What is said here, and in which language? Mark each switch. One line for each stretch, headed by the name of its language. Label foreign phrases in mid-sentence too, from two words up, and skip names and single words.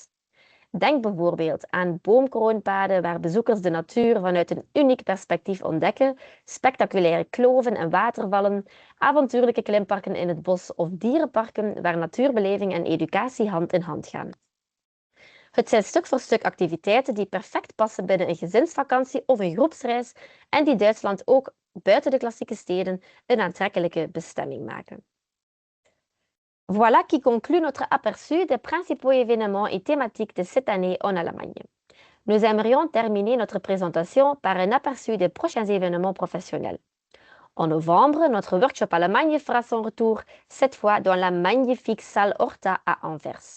Dutch: Denk bijvoorbeeld aan boomkroonpaden waar bezoekers de natuur vanuit een uniek perspectief ontdekken, spectaculaire kloven en watervallen, avontuurlijke klimparken in het bos of dierenparken waar natuurbeleving en educatie hand in hand gaan. Het zijn stuk voor stuk activiteiten die perfect passen binnen een gezinsvakantie of een groepsreis en die Duitsland ook buiten de klassieke steden een aantrekkelijke bestemming maken.
French: Voilà qui conclut notre aperçu des principaux événements et thématiques de cette année en Allemagne. Nous aimerions terminer notre présentation par un aperçu des prochains événements professionnels. En novembre, notre workshop Allemagne fera son retour, cette fois dans la magnifique salle Horta à Anvers.